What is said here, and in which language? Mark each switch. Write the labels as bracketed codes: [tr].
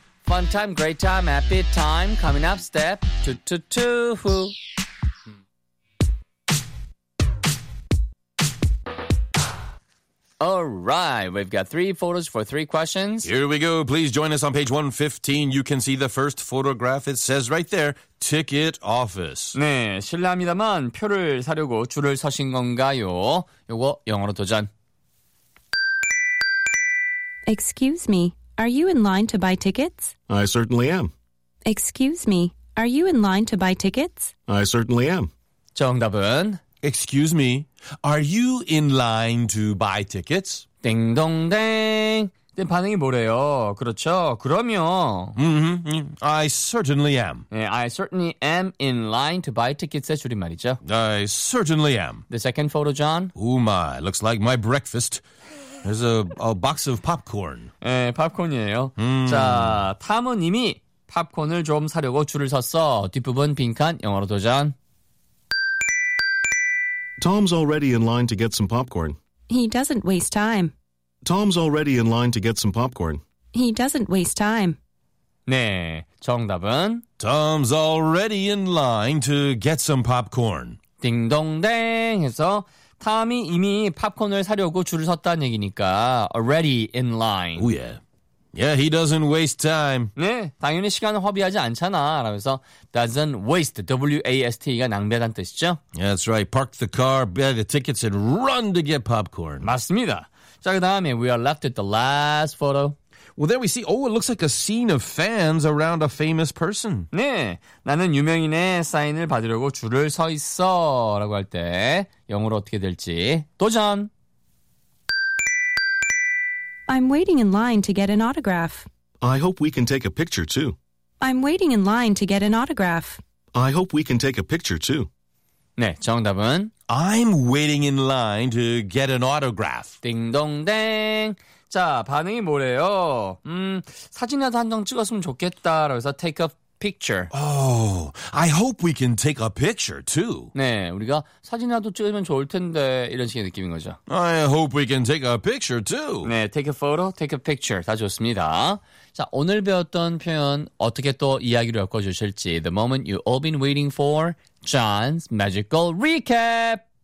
[en] Fun time, great time, happy time. Coming up, step two, two, two, who? Alright, we've got three photos for three questions. Here we go. Please join us on page 115. You can see the first photograph. It says right there, ticket office. [ko] 네, 실례합니다만 표를 사려고 줄을 서신 건가요? 요거 영어로 도전. [en] Excuse me, are you in line to buy tickets? I certainly am. Excuse me, are you in line to buy tickets? I certainly am. [ko] 정답은? [en] Excuse me, are you in line to buy tickets? [ko] 띵동댕. 네, 반응이 뭐래요? 그렇죠. 그럼요. [en] Mm-hmm. I certainly am. 네, I certainly am in line to buy tickets의 줄임말이죠. I certainly am. The second photo, John. Oh my, looks like my breakfast. There's a box of popcorn. [ko] 네, 팝콘이에요. Mm. 자, 탐은 이미 팝콘을 좀 사려고 줄을 섰어. 뒷부분 빈칸 영어로 도전. [en] Tom's already in line to get some popcorn. He doesn't waste time. Tom's already in line to get some popcorn. He doesn't waste time. [ko] 네, 정답은? [en] Tom's already in line to get some popcorn. [ko] 딩동댕 해서 탐이 이미 팝콘을 사려고 줄을 섰다는 얘기니까 [en] already in line. Oh yeah. Yeah, he doesn't waste time. [ko] 네, 당연히 시간을 허비하지 않잖아. 라면서 [en] doesn't waste, [ko] W-A-S-T가 낭비하다는 뜻이죠. [en] Yeah, that's right. Park the car, buy the tickets, and run to get popcorn. [ko] 맞습니다. 자, 그 다음에 [en] we are left with the last photo. Well, there we see, oh, it looks like a scene of fans around a famous person. [ko] 네, 나는 유명인의 사인을 받으려고 줄을 서 있어. 라고 할 때 영어로 어떻게 될지 도전! [en] I'm waiting in line to get an autograph. I hope we can take a picture, too. I'm waiting in line to get an autograph. I hope we can take a picture, too. [ko] 네, 정답은? [en] I'm waiting in line to get an autograph. [ko] 띵동댕. 자, 반응이 뭐래요? 사진이라도 한 장 찍었으면 좋겠다. 그래서 [en] take a picture. Oh, I hope we can take a picture, too. [ko] 네, 우리가 사진이라도 찍으면 좋을 텐데 이런 식의 느낌인 거죠. [en] I hope we can take a picture, too. 네, take a photo, take a picture. [ko] 다 좋습니다. 자, 오늘 배웠던 표현 어떻게 또 이야기로 엮어주실지 [en] The moment you've all been waiting for John's magical recap.